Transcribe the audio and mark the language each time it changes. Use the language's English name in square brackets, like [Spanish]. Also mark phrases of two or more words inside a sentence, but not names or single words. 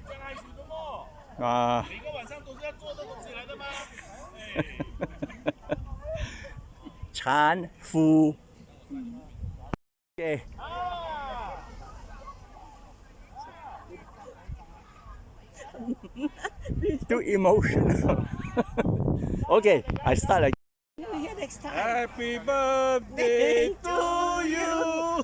[Chinese] 每個晚上都是要做的東西來的嗎？產婦。Okay. [English] Too emotional. Okay, I start again. Here next time. Happy birthday to you.